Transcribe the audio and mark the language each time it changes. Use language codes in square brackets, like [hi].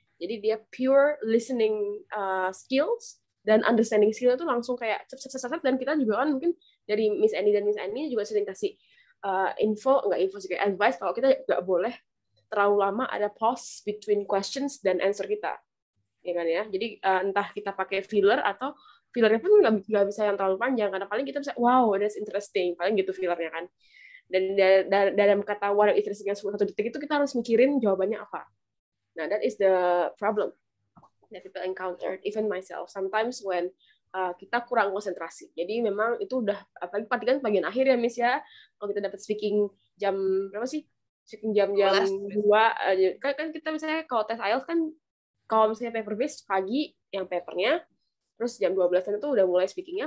[id] Jadi dia [en] pure listening skills [id] dan [en] understanding skill [id] itu langsung kayak cep, dan kita juga kan mungkin dari Miss Annie juga sering kasih info sih, kayak advice kalau kita nggak boleh terlalu lama ada [en] pause between questions [id] dan answer kita, ya kan ya. Jadi entah kita pakai filler atau fillernya pun nggak bisa yang terlalu panjang, karena paling kita bisa [en] wow that's interesting, [id] paling gitu fillernya kan. Dan dalam kata [en] what is interesting [id] yang 1 detik itu kita harus mikirin jawabannya apa. [en] Nah, that is the problem that people encounter, even myself. Sometimes when [id] kita kurang konsentrasi. Jadi memang itu udah, apalagi kan bagian akhir ya, Miss ya. Kalau kita dapat speaking jam berapa sih? Speaking jam-jam 2. Kan kita misalnya kalau tes IELTS kan, kalau misalnya paper based pagi yang papernya, terus jam 12-an itu udah mulai speakingnya.